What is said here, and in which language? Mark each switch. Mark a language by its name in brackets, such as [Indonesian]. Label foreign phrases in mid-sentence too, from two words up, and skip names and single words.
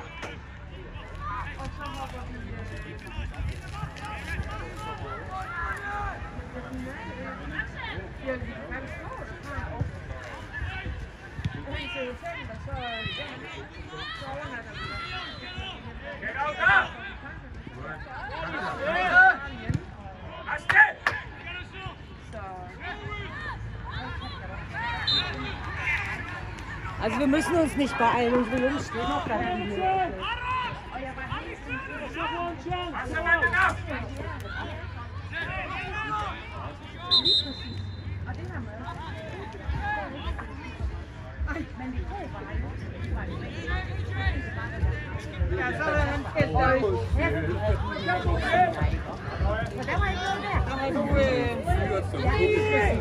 [Danish] Og så hopper vi... Ja, vi kan faktisk slå det. Helt til hotellet, og så overnatter vi der. [English] Get out [Danish] der! Afsted! [German] Also wir müssen uns nicht beeilen, unsere Jungs stehen noch da hinten. Was haben wir denn ab? [Danish] Ja, så er han skældt dig. Men der var ikke noget der. Der har du...